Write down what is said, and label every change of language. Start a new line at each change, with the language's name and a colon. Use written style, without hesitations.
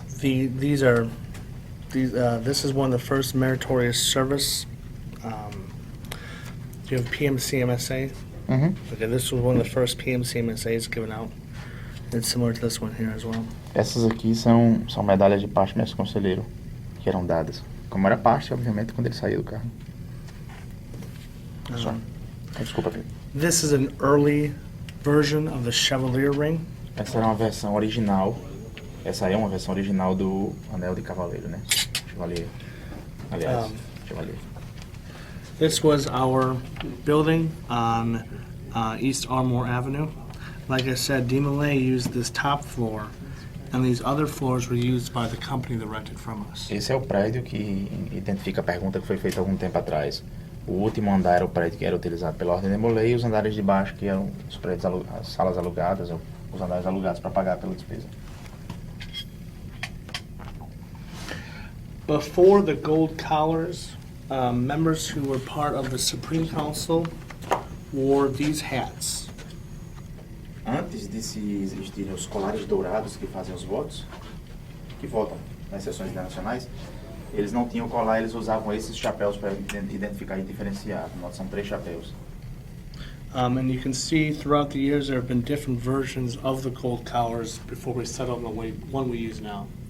English: This is one of the first meritorious service. Do you have PMCMSA? Uhum. Okay, this was one of the first PMCMSAs given out. It's similar to this one here as well.
Portuguese: Essas aqui são medalhas de parte mestre conselheiro que eram dadas. Como era parte, obviamente, quando ele saiu do carro. Só. Desculpa, Pedro.
English: This is an early version of the Chevalier ring.
Portuguese: Essa era uma versão original. Essa é uma versão original do Anel de Cavaleiro, né? Chevalier. Aliás, Chevalier.
English: This was our building on East Armour Avenue. Like I said, DeMolay used this top floor And these other floors were used by the company that rented from us.
Portuguese: Esse é o prédio que identifica a pergunta que foi feita há algum tempo atrás. O último andar era o prédio que era utilizado pela Ordem DeMolay e os andares de baixo que eram os prédios, as salas alugadas, ou os andares alugados para pagar pela despesa.
English: Before the gold collars, members who were part of the Supreme Council wore these hats.
Portuguese: Antes de se existirem os colares dourados que fazem os votos, que votam nas sessões internacionais, eles não tinham colar, eles usavam esses chapéus para identificar e diferenciar. Nós são 3 chapéus.
English: And you can see throughout the years there have been different versions of the gold collars before we settled on the one we use now.